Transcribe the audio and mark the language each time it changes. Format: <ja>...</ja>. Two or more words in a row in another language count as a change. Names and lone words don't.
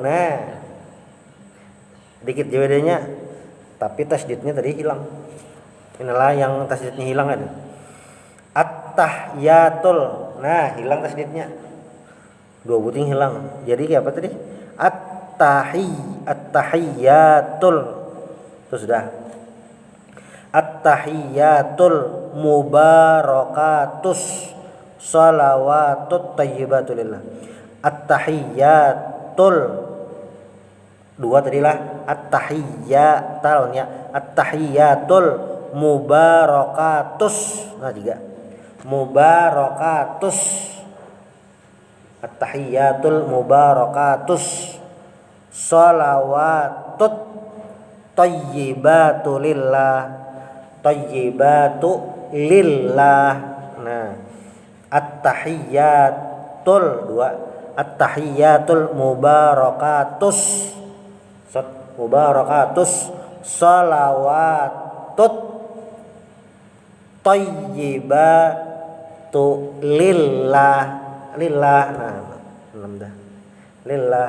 <id>Nah, dikit bedanya, tapi tasdidnya tadi hilang. Inilah yang tasdidnya hilang ada. At-tahiyyatul. Nah, hilang tasdidnya. 2 buting hilang. Jadi kayak apa tadi? At-tahiyyatul. Itu sudah.</id> <ar>التحيات المباركات الصلوات الطيبات لله.</ar> <id>At-tahiyyatul 2 tadilah at-tahiyyatul ya.</id> <ar>التحيات المباركات.</ar> <id>Nah, 3 mubarakatus.</id> <ar>التحيات المباركات الصلوات الطيبات لله. الطيبات لله.</ar> <id>Nah,</id> <ar>التحيات 2 التحيات المباركات الصلوات الطيبات لله.</ar> <id>Nah, 6 dah. Lillah.</id>